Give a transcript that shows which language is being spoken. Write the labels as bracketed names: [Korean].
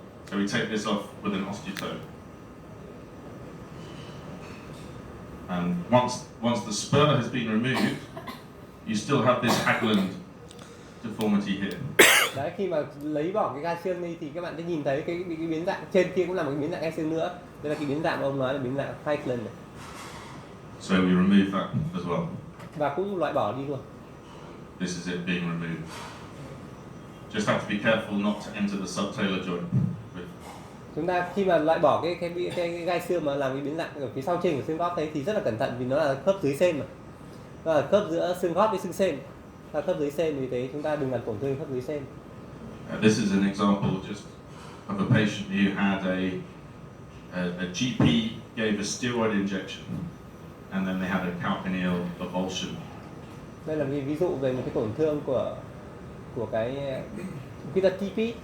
[English] So we take this off with an osteotope. And once the spur has been removed, you still have this Haglund deformity here. [Vietnamese] Đấy, khi mà lấy bỏ cái gai xương đi thì các bạn sẽ nhìn thấy cái biến dạng trên kia cũng là một cái biến dạng gai xương nữa. Đây là cái biến dạng mà ông nói là biến dạng Haglund này. [English] So we remove that as well. [Vietnamese] Và cũng loại bỏ đi luôn. [English] This is it being removed. Just have to be careful not to enter the subtalar joint. [Vietnamese] Chúng ta khi mà loại bỏ cái gai xương mà làm cái biến dạng ở phía sau trên của xương gót đấy thì rất là cẩn thận, vì nó là khớp dưới sên mà. Nó là khớp giữa xương gót với xương sên. Là khớp dưới sên, vì thế chúng ta đừng làm tổn thương khớp dưới sên. [English] This is an example just of a patient who had a GP gave a steroid injection and then they had a calcaneal avulsion. [Vietnamese] Đây là một ví dụ về một cái tổn thương của cái TP.